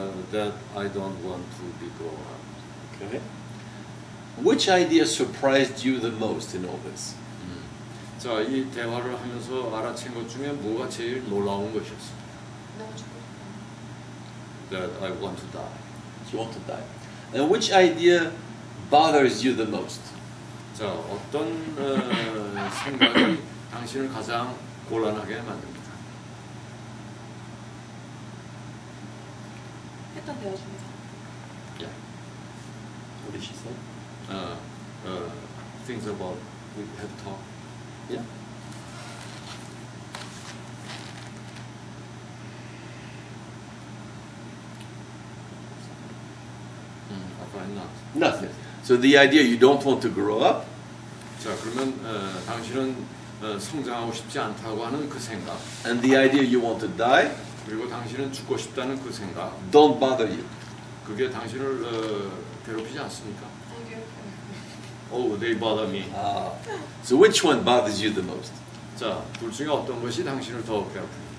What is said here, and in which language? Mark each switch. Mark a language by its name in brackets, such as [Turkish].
[English] That I don't want to be grown up. Okay. Which idea surprised you the most in all this? [Korean] 자, 이 대화를 하면서 알아챈 것 중에 뭐가 제일 놀라운 것이었어요? 내가 죽고 싶어요. [English] That I want to die. You want to die. And which idea bothers you the most? [Korean] 자, 어떤 생각이 당신을 가장 곤란하게 만듭니까? 했던 대화 중에서. [English] Yeah. What did she say? Things about we have talked. Yeah. I find not. Nothing. So the idea you don't want to grow up, [Korean] 자, 그러면 당신은 성장하고 싶지 않다고 하는 그 생각, [English] and the idea you want to die, [Korean] 그리고 당신은 죽고 싶다는 그 생각, [English] don't bother you. [Korean] 그게 당신을 괴롭히지 않습니까? 되게 [English] Oh, they bother me. So which one bothers you the most? [Korean] 자, 둘 중에 어떤 것이 당신을 더 괴롭힙니까?